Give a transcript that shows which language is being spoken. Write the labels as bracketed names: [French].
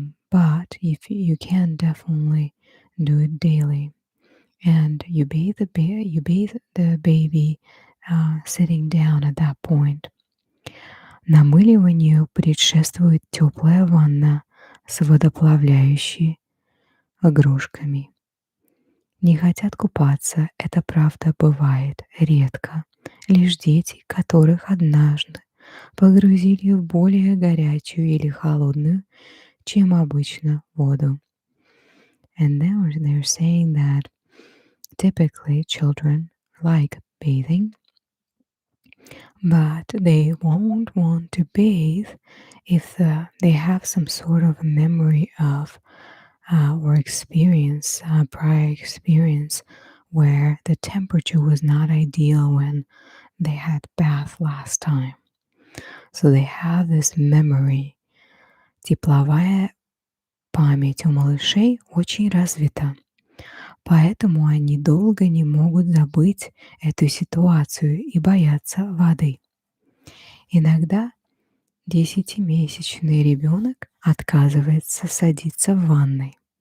[English] But if you can definitely do it daily, and you bathe the baby sitting down at that point. [Russian] Намыливанию предшествует теплая ванна с водоплавляющими игрушками. Не хотят купаться, это правда бывает редко. Лишь дети, которых однажды погрузили в более горячую или холодную, чем обычно, воду. [English] And then they're saying that typically children like bathing, but they won't want to bathe if they have some sort of memory of or experience, prior experience, where the temperature was not ideal when they had bath last time. So they have this memory. [Russian] Тепловая память у малышей очень развита, поэтому они долго не могут забыть эту ситуацию и боятся воды. Иногда 10-месячный ребенок отказывается садиться в ванной.